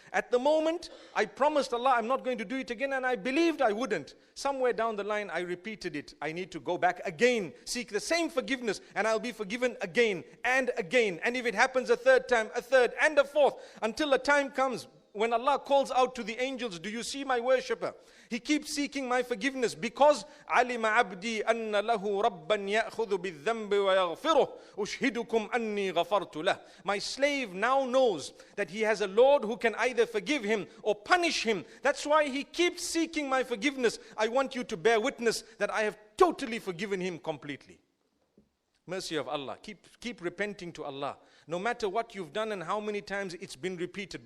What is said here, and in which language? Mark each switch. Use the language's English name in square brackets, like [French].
[English] At the moment, I promised Allah I'm not going to do it again, and I believed I wouldn't. Somewhere down the line, I repeated it. I need to go back again, seek the same forgiveness, and I'll be forgiven again and again. And if it happens a third time, a third and a fourth, until a time comes when Allah calls out to the angels, do you see my worshipper? He keeps seeking my forgiveness because [Arabic] عَلِمَ عَبْدِي أَنَّ لَهُ رَبًّا يَأْخُذُ بِالذَّنْبِ وَيَغْفِرُهُ أُشْهِدُكُمْ أَنِّي غَفَرْتُ لَهُ. [English] My slave now knows that he has a Lord who can either forgive him or punish him. That's why he keeps seeking my forgiveness. I want you to bear witness that I have totally forgiven him completely. Mercy of Allah. Keep repenting to Allah. No matter what you've done and how many times it's been repeated.